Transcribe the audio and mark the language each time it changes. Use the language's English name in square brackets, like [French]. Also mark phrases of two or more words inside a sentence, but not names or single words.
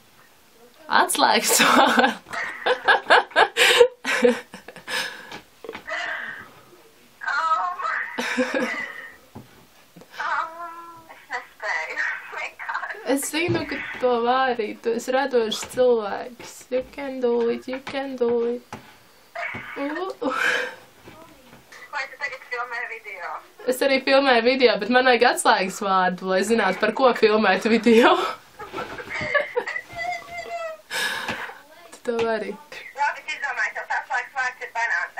[Latvian] Atslēgas vārdu. Es nespēju. Vienkārši. Es zinu, ka to vari. Tu esi radošs cilvēks. [English] You can do it, you can do it. [Latvian] Vai tu tagad filmē video? Es arī filmēju video, bet man vajag atslēgas vārdu, lai zinātu, par ko filmēt video. Tu to vari. Labi, es izdomāju, tev atslēgas vārds ir banāns.